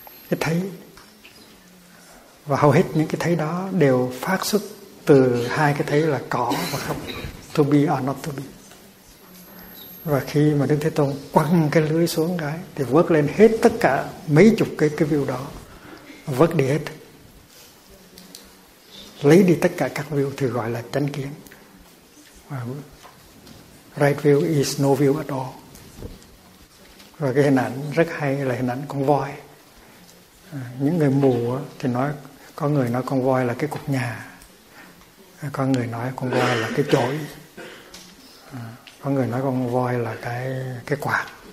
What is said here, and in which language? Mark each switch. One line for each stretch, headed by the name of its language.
Vietnamese: Cái thấy. Và hầu hết những cái thấy đó đều phát xuất từ hai cái thấy là có và không.
English: To be or not to be.
Vietnamese: Và khi mà Đức Thế Tôn quăng cái lưới xuống cái thì vớt lên hết tất cả mấy chục cái view đó. Vớt đi hết. Lấy đi tất cả các view thì gọi là chánh kiến. Và
English: right view is no view at all.
Vietnamese: Và cái hình ảnh rất hay là hình ảnh con voi. Những người mù thì nói, có người nói con voi là cái cục nhà. Có người nói con voi là cái chổi. Có người nói con voi là cái quạt.